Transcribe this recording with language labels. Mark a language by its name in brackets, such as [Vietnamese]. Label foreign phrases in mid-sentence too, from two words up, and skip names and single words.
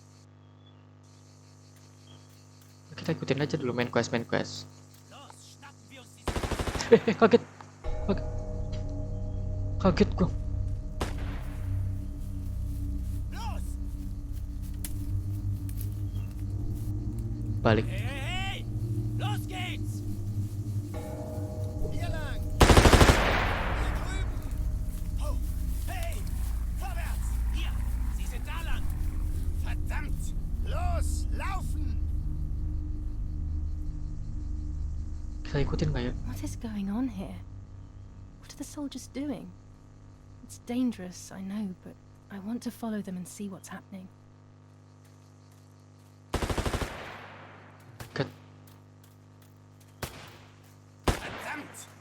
[Indonesian] Kita ikutin aja dulu [English] main quest. [Indonesian] Kaget. Kaget gue. Balik. [German] Hey, los geht's! Hier lang! Hier drüben! Oh, hey! Vorwärts! Hier! Sie sind da lang! Verdammt! Los, laufen! [Indonesian] Kita ikutin gak ya? [English] What is going on here? What are the soldiers doing? It's dangerous, I know, but I want to follow them and see what's happening. [German] Verdammt!